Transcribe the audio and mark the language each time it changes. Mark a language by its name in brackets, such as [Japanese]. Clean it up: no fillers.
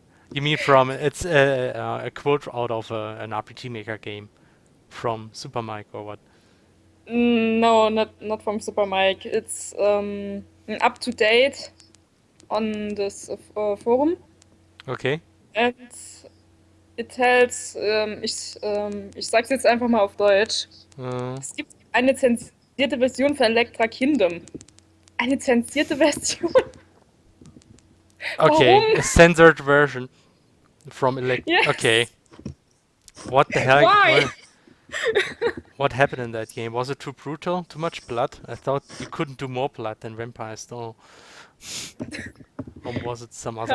[English] You mean from it's a quote out of an RPG Maker game from Super Mike or what? No, not from Super Mike. It's up to date on this forum Okay. and it tells, [German] ich sag's jetzt einfach mal auf Deutsch. Uh, Es gibt eine zensierte Version für Electra Kingdom. Eine zensierte Version? [English] okay, [German] Warum? [English] a censored version from Elect. Okay. Yes. What the hell? Why? What happened in that game? Was it too brutal? Too much blood? I thought you couldn't do more blood than vampires, though. Or was it some other